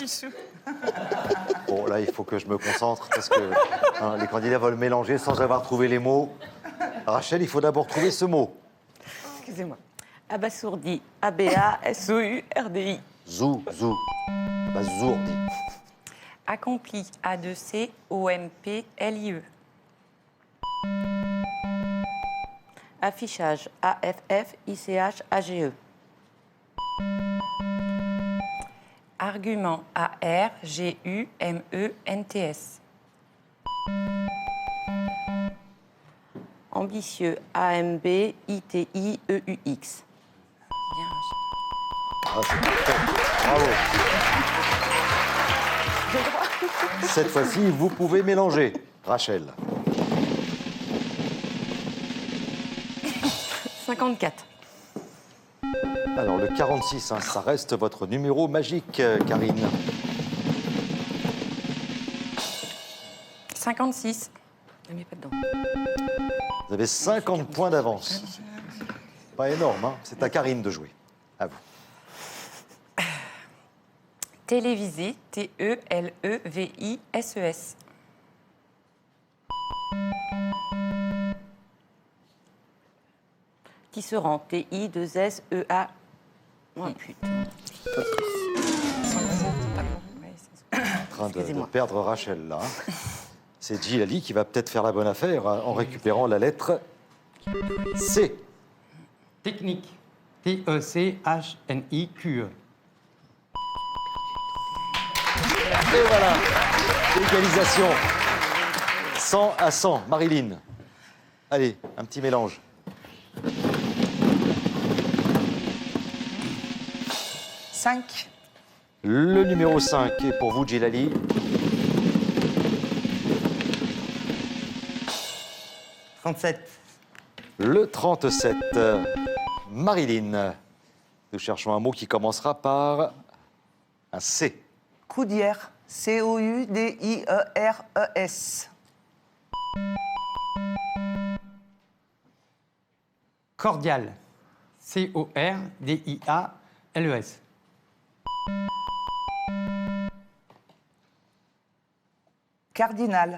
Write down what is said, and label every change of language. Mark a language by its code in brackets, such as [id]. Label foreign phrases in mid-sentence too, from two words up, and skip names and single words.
[fr] Bon, là, il faut que je me concentre parce que les candidats veulent mélanger sans avoir trouvé les mots. Rachel, il faut d'abord trouver ce mot. excusez-moi. Abasourdi, A-B-A-S-O-U-R-D-I. Zou, zou. Bah, zourdi. Accompli. A2C-O-M-P-L-I-E. Affichage, A-F-F-I-C-H-A-G-E. Argument. A-R-G-U-M-E-N-T-S. Ambitieux, A-M-B-I-T-I-E-U-X. Bien. Ah, c'est parfait. Bravo. Cette fois-ci, vous pouvez mélanger. Rachel. 54. Alors, le 46, hein, ça reste votre numéro magique, Karine. 56. Ne mets pas dedans. Vous avez 50 points d'avance. Pas énorme, hein. C'est à Karine de jouer. À vous. Télévisé. T-E-L-E-V-I-S-E-S. Tisserand, T-I-2-S-E-A. Oh putain. En train de Excusez-moi. perdre Rachel, là. hein. C'est Djilali qui va peut-être faire la bonne affaire hein, en récupérant la lettre C. Technique. T-E-C-H-N-I-Q-E. Et voilà, égalisation. 100 à 100. Marilyn. Allez, un petit mélange. Cinq. Le numéro 5 est pour vous, Djilali. 37. Le 37. Marilyn. Nous cherchons un mot qui commencera par un C. Coudière. C-O-U-D-I-E-R-E-S. Cordial. C-O-R-D-I-A-L-E-S. Cardinal.